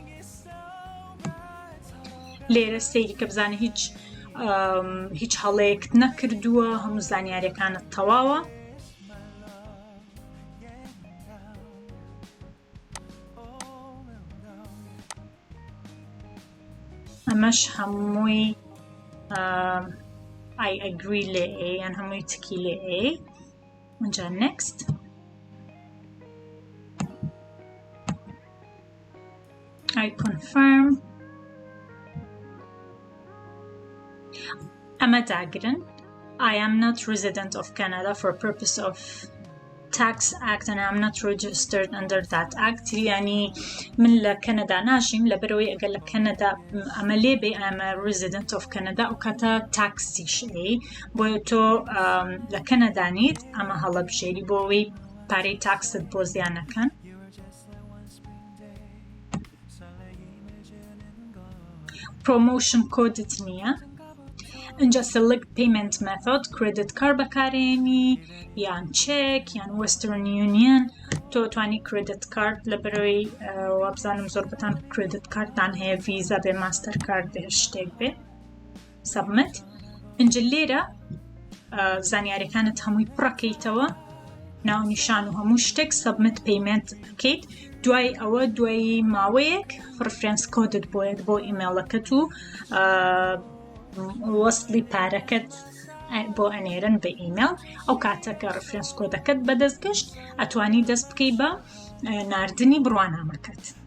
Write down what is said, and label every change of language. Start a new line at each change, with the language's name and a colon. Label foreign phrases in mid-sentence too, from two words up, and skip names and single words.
Central Kurdish: لێرە سەیری کە بزانێ هیچ هەڵەیەکت نەکردووە هەموو زانیاریەکانت تەواوە ئەمەش هەمووی
English: I agree
Central Kurdish: لێ یان هەمووی تکی لێ اینجا next
English: I confirm
Central Kurdish: ئەمە داگرن
English: I am not resident of Canada for purpose of tax act and I am not registered under that act
Central Kurdish: یعنی من لە کەنەدا ناژیم لەبەرەوەی ئەگەر لە کەنەدا ئەمە لێ بێ
English: I am a resident of Canada
Central Kurdish: ئەو کاتە تاکسیش بۆیە تۆ لە کەنەدا نیت ئەمە هەڵە بژێری بۆ ئەوەی پارەی تاکست بۆ زیان نەکەن promotion کۆدت نییە اینجا
English: select payment method credit card
Central Kurdish: بەکارێنی یان چێک یان western union تۆ توانی
English: credit card
Central Kurdish: لەبەرەوەی وابزانم زۆر بەتان
English: credit card
Central Kurdish: تان هەیە visa بێ master card بێ شتێک بێ submit اینجا لێرە زانیاریەکانت هەمووی پڕەکەیتەوە ناونیشان و هەموو شتێک
English: submit payment
Central Kurdish: بکەیت دوای ئەوە دوای ماوەیەک reference کۆدت بۆیت بۆ ئیمێڵەکەت و وەسڵی پارەکەت بۆ ئەنێرن بە ئیمێل ئەو کاتەکە ڕفرەنس کۆدەکەت بەدەستگەشت ئەتوانی دەست بکەی بە ناردنی بڕوانامەکەت